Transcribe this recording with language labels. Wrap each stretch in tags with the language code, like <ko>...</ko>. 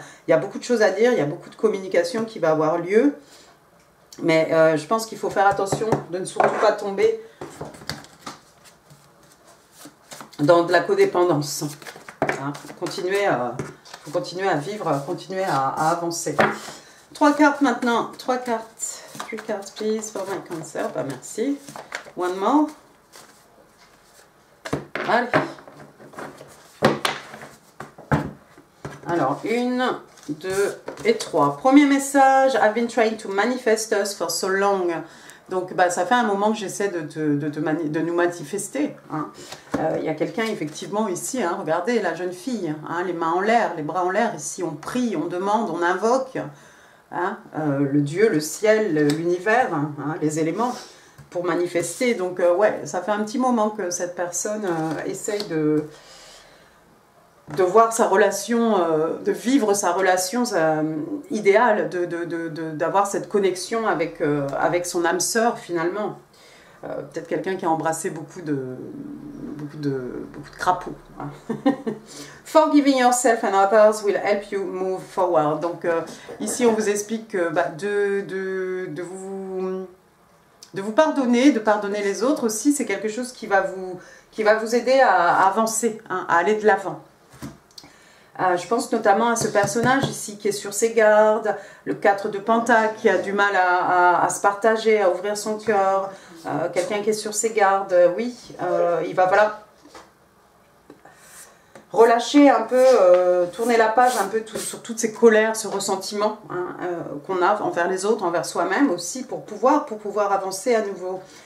<fr>Il y a beaucoup de choses à dire, il y a beaucoup de communication qui va avoir lieu. Mais je pense qu'il faut faire attention de ne surtout pas tomber dans de la codépendance. Hein, faut continuer à vivre, continuer à avancer. 3 cartes maintenant. 3 cartes. 3 cartes,</fr> <en>please, for my cancer.</en> <fr>Bah, merci.</fr> <en>One more.</en> <fr>Allez. Alors, 1, 2 et 3. Premier message.</fr> <en>I've been trying to manifest us for so long.</en> <fr>Donc, ça fait un moment que j'essaie de nous manifester. Hein. Y a quelqu'un, effectivement, ici, hein, regardez, la jeune fille, hein, les mains en l'air, les bras en l'air, ici, on prie, on demande, on invoque hein, le Dieu, le ciel, l'univers, hein, les éléments, pour manifester. Donc, ouais, ça fait un petit moment que cette personne essaye de voir sa relation, de vivre sa relation idéale, d'avoir cette connexion avec son âme sœur finalement. Peut-être quelqu'un qui a embrassé beaucoup de crapauds. Hein.</fr> <en>Forgiving yourself and others will help you move forward.</en> <fr>Donc ici on vous explique que de vous pardonner, de pardonner les autres aussi, c'est quelque chose qui va vous aider à avancer, hein, à aller de l'avant. Je pense notamment à ce personnage ici qui est sur ses gardes, le 4 de Pentacle qui a du mal à se partager, à ouvrir son cœur, quelqu'un qui est sur ses gardes, oui, il va voilà, relâcher un peu, tourner la page un peu sur toutes ces colères, ce ressentiment hein, qu'on a envers les autres, envers soi-même aussi, pour pouvoir avancer à nouveau.</fr>